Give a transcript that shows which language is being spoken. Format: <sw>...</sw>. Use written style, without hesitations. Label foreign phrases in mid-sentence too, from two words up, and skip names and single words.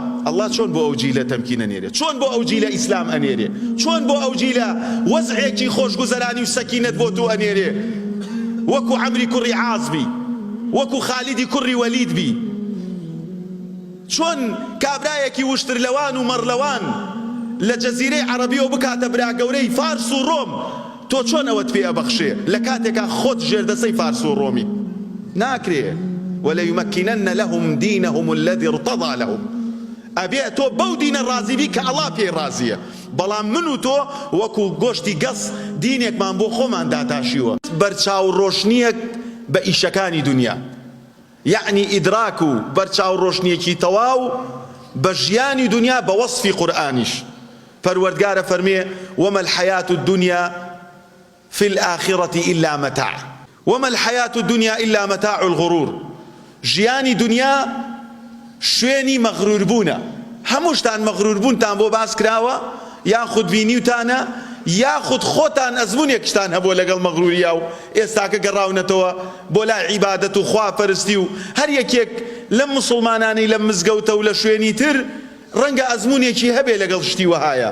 <ckb>الله چۆن بۆ ئەو جیلە تەمکین ئەنێرێت، چۆن بۆ ئەو جیلە ئیسلام ئەنێرێ، چۆن بۆ ئەو جیلە وەزعێکی خۆشگوزەرانی و سەکینەت بۆ تو ئەنێرێ، وەکو عەمری کوڕی عاز بی، وەکو خالیدی کوڕی وەلید بی. چۆن کابرایەکی وشترلەوان و مەڕلەوان لە جەزیرەی عەرەبیەوە بکاتە برا گەورەی فارس و ڕۆم، تۆ چۆن ئەوەت پێ ئەبەخشێ لە کاتێکا خۆت ژێردەسەی فارس و ڕۆمی؟ ناکرێ.</ckb> <ar>وَلَيُمَكِّنَنَّ لَهُمْ دِينَهُمُ الَّذِي ارْتَضَىٰ لَهُمْ.</ar> <ckb>ئەبێ تۆ بەو دینە ڕازی بی کە ئەڵڵا پێی ڕازیە. بەڵام من و تۆ وەکو گۆشتی گەس دینێکمان بۆ خۆمان داتاشیوە، بەرچاو ڕۆشنیەک بە ئیشەکانی دنیا، یعنی ئیدراک و بەرچاو ڕۆشنیەکی تەواو بە ژیانی دنیا بە وەصفی قورئانیش. پەروەردگارە فەرمێ</ckb> <ar>وَمَا الْحَيَاةُ الدُّنْيَا فِي الْآخِرَةِ إِلَّا مَتَاعٌ وَمَا الْحَيَاةُ الدُّنْيَا إِلَّا مَتَاعُ الْغُرُورِ.</ar> <ckb>ژیانی دنیا شوێنی مەغروربوونە. هەمووشتان مەغروربوونتان بۆ باس کراوە، یاخود بینیوتانە، یاخود خۆتان ئەزمونێکشتان هەبووە لەگەڵ مەغروریە و ئێستاکە گەڕاونەتەوە بۆ لای عیبادەت و خواپەرستی و هەر یەکێک لەم مسڵمانانی لەم مزگەوتە و لە شوێنی تر ڕەنگە ئەزمونێکی هەبێ لەگەڵ شتی وەهایە.</ckb>